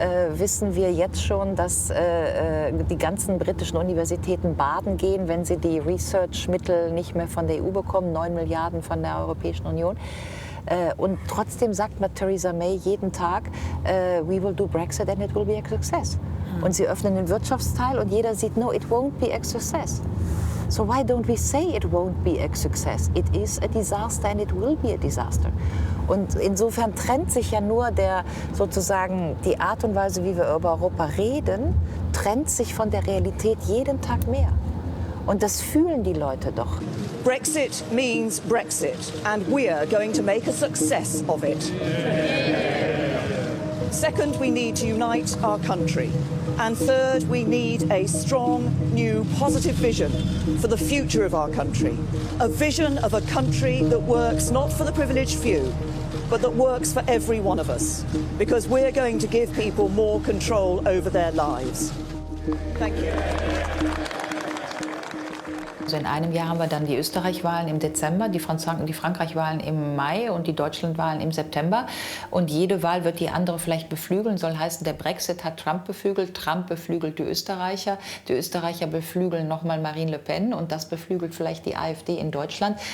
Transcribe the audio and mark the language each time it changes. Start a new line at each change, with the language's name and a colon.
German: Wissen wir jetzt schon, dass die ganzen britischen Universitäten baden gehen, wenn sie die Research-Mittel nicht mehr von der EU bekommen, 9 Milliarden von der Europäischen Union. Und trotzdem sagt mal Theresa May jeden Tag,
English: we will do Brexit and it will be a success.
German: Und sie öffnen den Wirtschaftsteil und jeder sieht,
English: no, it won't be a success. So why don't we say it won't be a success? It is a disaster and it will be a disaster.
German: Und insofern trennt sich ja nur sozusagen die Art und Weise, wie wir über Europa reden, trennt sich von der Realität jeden Tag mehr. Und das fühlen die Leute doch.
English: Brexit means Brexit, and we're going to make a success of it. Second, we need to unite our country. And third, we need a strong, new, positive vision for the future of our country. A vision of a country that works not for the privileged few, but that works for every one of us, because we're going to give people more control over their lives. Thank you.
German: Also in einem Jahr haben wir dann die Österreich-Wahlen im Dezember, die Frankreich-Wahlen im Mai und die Deutschland-Wahlen im September. Und jede Wahl wird die andere vielleicht beflügeln. Soll heißen, der Brexit hat Trump beflügelt die Österreicher beflügeln nochmal Marine Le Pen und das beflügelt vielleicht die AfD in Deutschland.